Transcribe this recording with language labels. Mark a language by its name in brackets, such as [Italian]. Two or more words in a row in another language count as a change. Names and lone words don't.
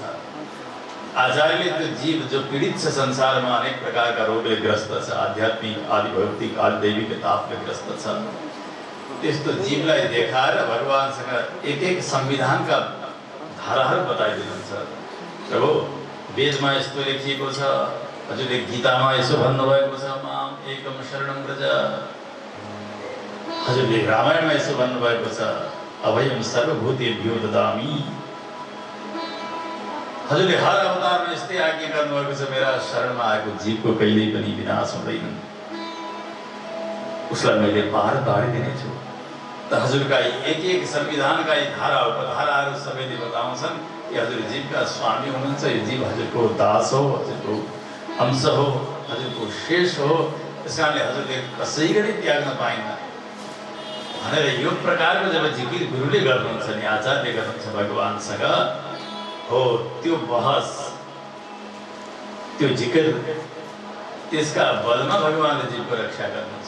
[Nepali] आचार्यले त्यो जीव जो पीडित छ, संसारमा अनेक प्रकारका रोगले ग्रस्त छ, आध्यात्मिक आदि भौतिक आदि दैविक तापले ग्रस्त छ, त्यस्तो जीवलाई देखाएर भगवानसँग एक एक संविधानका धाराहरू बताइदिनुहुन्छ। प्रभु वेदमा यस्तो लेखिएको छ, हजुरले गीतामा यसो भन्नुभएको छ, [Sanskrit] माम एकम शरणं व्रज, [Nepali] हजुरले रामायणमा यसो भन्नुभएको छ, [Sanskrit] अभयम सर्वभूतेभ्यो ददामि, [Nepali] हजुरले हर अवतारमा यस्तै आज्ञा गर्नुभएको छ, मेरा शरणमा आएको जीवको कहिल्यै पनि विनाश हुँदैन, उसलाई मैले पार पारिदिनेछु। त हजुरका एक एक संविधानका यी धारा उपधाराहरू सबैले बताउँछन् कि हजुर जीवका स्वामी हुनुहुन्छ, यो जीव हजुरको दास हो, हजुरको अंश हो, हजुरको शेष हो, त्यस कारणले हजुरले कसै गरी त्याग्न पाइन्न भनेर यो प्रकारको जब जिकिर गुरुले गर्नुहुन्छ नि, आचार्यले गर्नुहुन्छ भगवानसँग, हो त्यो बहस, त्यो जिकिर, त्यसका बलमा भगवानले जीवको रक्षा गर्नुहुन्छ।